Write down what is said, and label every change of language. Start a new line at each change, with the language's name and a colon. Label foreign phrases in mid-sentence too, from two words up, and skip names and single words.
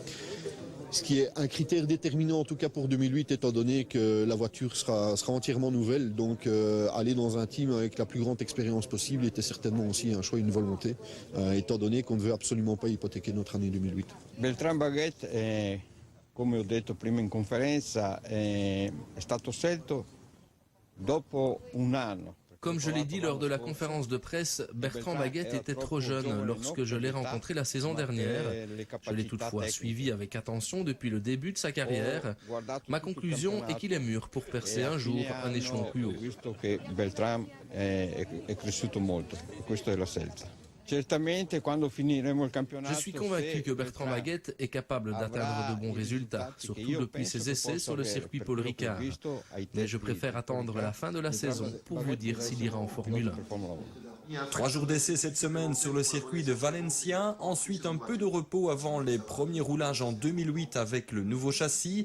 French: Ce qui est un critère déterminant en tout cas pour 2008 étant donné que la voiture sera entièrement nouvelle. Donc aller dans un team avec la plus grande expérience possible était certainement aussi un choix, une volonté, étant donné qu'on ne veut absolument pas hypothéquer notre année 2008. Bertrand Baguette,
Italian: come ho detto prima in conferenza, è stato scelto dopo un anno.
French: Comme je l'ai dit lors de la conférence de presse, Bertrand Baguette était trop jeune lorsque je l'ai rencontré la saison dernière. Je l'ai toutefois suivi avec attention depuis le début de sa carrière. Ma conclusion est qu'il est mûr pour percer un jour un échelon plus haut.
Italian: Bertrand è cresciuto molto, questa è la scelta.
French: Je suis convaincu que Bertrand Baguette est capable d'atteindre de bons résultats, surtout depuis ses essais sur le circuit Paul Ricard. Mais je préfère attendre la fin de la saison pour vous dire s'il ira en Formule 1. 3 jours d'essai cette semaine sur le circuit de Valencia, ensuite un peu de repos avant les premiers roulages en 2008 avec le nouveau châssis.